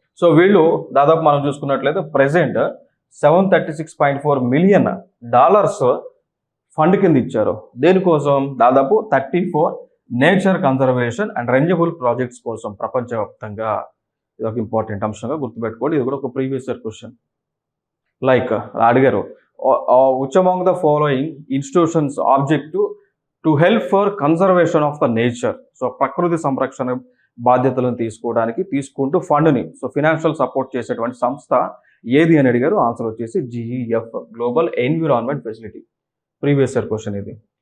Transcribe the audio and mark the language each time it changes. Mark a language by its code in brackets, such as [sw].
[te] So వీళ్ళు దాదాపు మనం చూసుకున్నట్లయితే ప్రెసెంట్ $736.4 మిలియన్ ఫండ్ కింద ఇచ్చారు. దేనికోసం? దాదాపు 34 nature conservation and renewable projects కోసం ప్రపంచవ్యాప్తంగా. ఇది ఒక ఇంపార్టెంట్ అంశంగా గుర్తుపెట్టుకోండి. ఇది కూడా ఒక ప్రీవియస్ ఇయర్ క్వశ్చన్. లైక్ అడిగారు, [en] which among the following institutions object to help for conservation of the nature. [te] So ప్రకృతి సంరక్షణ బాధ్యతలను తీసుకుంటూ ఫండ్ని సో ఫినాన్షియల్ సపోర్ట్ చేసేటువంటి సంస్థ ఏది అని అడిగారు. ఆన్సర్ వచ్చేసి GEF, global environment facility. Previous year question ఇది.